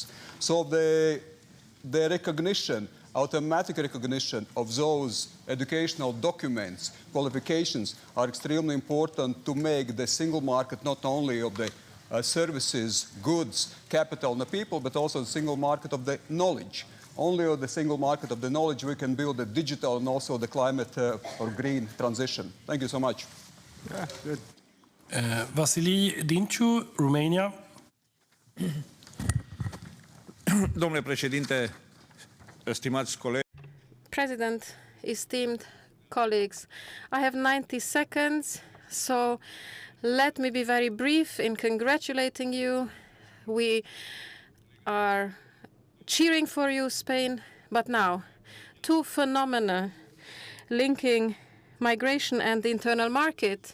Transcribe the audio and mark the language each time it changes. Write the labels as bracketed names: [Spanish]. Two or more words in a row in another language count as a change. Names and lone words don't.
[English] So the recognition, automatic recognition of those educational documents, qualifications, are extremely important to make the single market not only of the services, goods, capital, and the people, but also the single market of the knowledge. Only on the single market of the knowledge we can build the digital and also the climate or green transition. Thank you so much. Yeah, good. Vasily Dinciu, Romania. [Romanian] Domnule președinte, stimați colegi. [English] President, esteemed colleagues, I have 90 seconds, so let me be very brief in congratulating you. We are cheering for you, Spain. But now, two phenomena linking migration and the internal market.